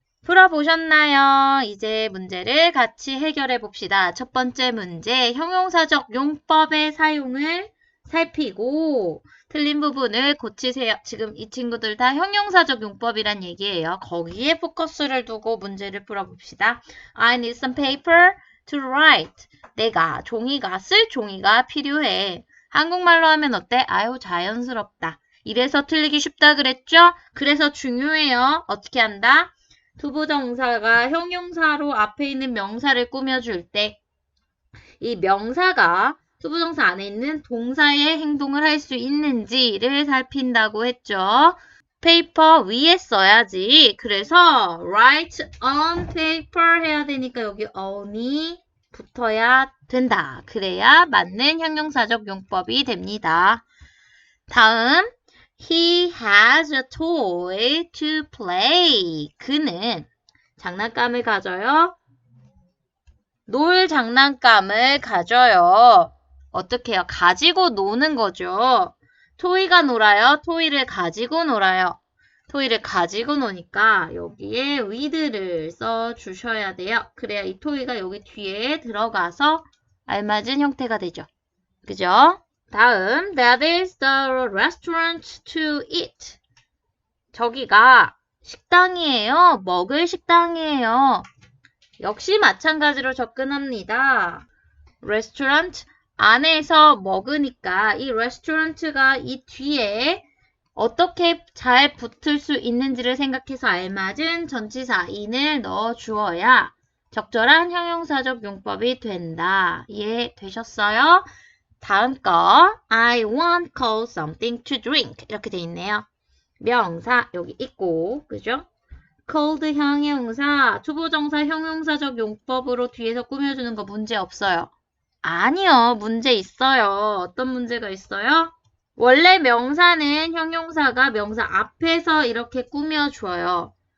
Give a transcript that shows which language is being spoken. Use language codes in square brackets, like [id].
[ko] 풀어보셨나요? 이제 문제를 같이 해결해 봅시다. 첫 번째 문제, 형용사적 용법의 사용을 살피고 틀린 부분을 고치세요. 지금 이 친구들 다 형용사적 용법이란 얘기예요. 거기에 포커스를 두고 문제를 풀어봅시다. [en] I need some paper to write. [ko] 내가 쓸 종이가 필요해. 한국말로 하면 어때? 아유, 자연스럽다. 이래서 틀리기 쉽다 그랬죠? 그래서 중요해요. 어떻게 한다? 투부정사가 형용사로 앞에 있는 명사를 꾸며줄 때 이 명사가 투부정사 안에 있는 동사의 행동을 할 수 있는지를 살핀다고 했죠. 페이퍼 위에 써야지. 그래서 [en] write on paper [ko] 해야 되니까 여기 on이 붙어야 된다. 그래야 맞는 형용사적 용법이 됩니다. 다음, [en] he has a toy to play. [ko] 그는 장난감을 가져요. 놀 장난감을 가져요. 어떻게 해요? 가지고 노는 거죠. 토이가 놀아요. 토이를 가지고 놀아요. 토이를 가지고 노니까 여기에 with를 써주셔야 돼요. 그래야 이 토이가 여기 뒤에 들어가서 알맞은 형태가 되죠. 그죠? 다음, [en] that is the restaurant to eat. [ko] 저기가 식당이에요. 먹을 식당이에요. 역시 마찬가지로 접근합니다. restaurant 안에서 먹으니까 이 restaurant가 이 뒤에 어떻게 잘 붙을 수 있는지를 생각해서 알맞은 전치사 in을 넣어 주어야 적절한 형용사적 용법이 된다. 이해되셨어요? 다음 거 [en] I want cold something to drink [ko] 이렇게 돼 있네요. 명사 여기 있고 그죠? cold 형용사, 투부정사 형용사적 용법으로 뒤에서 꾸며주는 거 문제 없어요. 아니요, 문제 있어요. 어떤 문제가 있어요? 원래 명사는 형용사가 명사 앞에서 이렇게 꾸며줘요.